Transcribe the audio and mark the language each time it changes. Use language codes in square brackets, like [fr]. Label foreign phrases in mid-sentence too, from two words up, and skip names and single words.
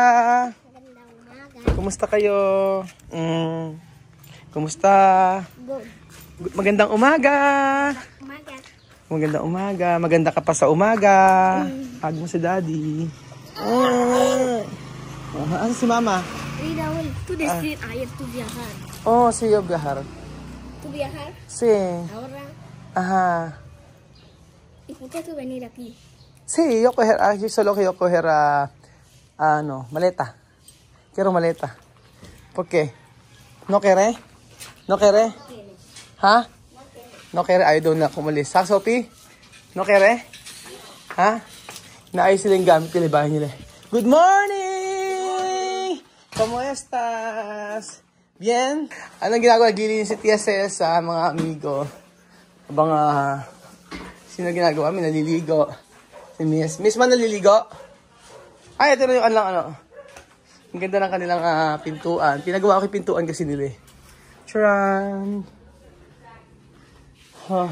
[tl] Kumusta kayo? Kumusta? Good. Magandang umaga. Magandang umaga. Maganda ka pa sa umaga. Hug mo si daddy. Ano si mama? To the street ayer to viajar. [es] Oh, sí, yo viajar. ¿Tú viajar? Sí. Ahora. Ajá. ¿Y por qué tú venir aquí? Sí, yo solo quiero coger maleta. Quiero maleta. ¿Por qué? ¿No querés? ¿No querés? ¿Ha? ¿No querés? [tl] Ayaw daw na kumalis. Ha, Sophie? [es] ¿No querés? Ha? [tl] Naayos sila yung gamit nila, bahay nila. [en] Good morning! [es] ¿Cómo estás? Bien? [tl] Anong ginagawa? Naglilinis si TSS sa mga amigo. Abang, sino ginagawa? May naliligo. Si Miss. Miss man naliligo? Ay, ito na yung ano. Ang ganda ng kanilang pintuan. Pinagawa ko yung pintuan kasi nila. Charan! Huh.